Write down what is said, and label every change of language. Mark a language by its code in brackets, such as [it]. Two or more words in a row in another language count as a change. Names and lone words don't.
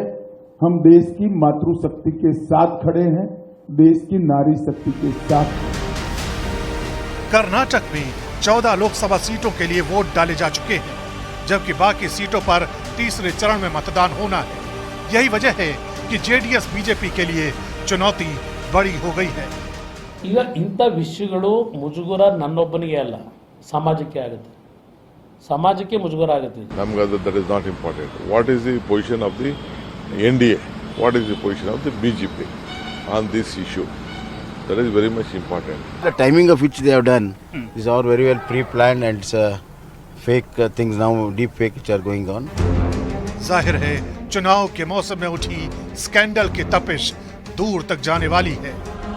[hi] हम देश की मातृशक्ति के साथ खड़े हैं, देश की नारी शक्ति के साथ। कर्नाटक में 14 लोकसभा सीटों के लिए वोट डाले जा चुके हैं, जबकि बाकी सीटों पर तीसरे चरण में मतदान होना है। यही वजह है कि जेडीएस बीजेपी के लिए चुनौती बड़ी हो गई है। [kn] ಈಗ ಇಂಥ ವಿಷಯಗಳು ಮುಜುಗರ ನನ್ನೊಬ್ಬನಿಗೆ ಅಲ್ಲ, ಸಮಾಜಕ್ಕೆ ಆಗುತ್ತೆ, ಸಮಾಜಕ್ಕೆ ಮುಜುಗರ ಆಗುತ್ತೆ. [en] ನಮಗೆ that is not important. What is the position of the NDA? What is the position of the BJP on this issue? That is very much important. The timing of which they have done is all very well pre-planned and it's fake things now, deep fake which are going on. [hi] जाहिर है चुनाव के मौसम में उठी स्कैंडल की तपिश दूर तक जाने वाली है।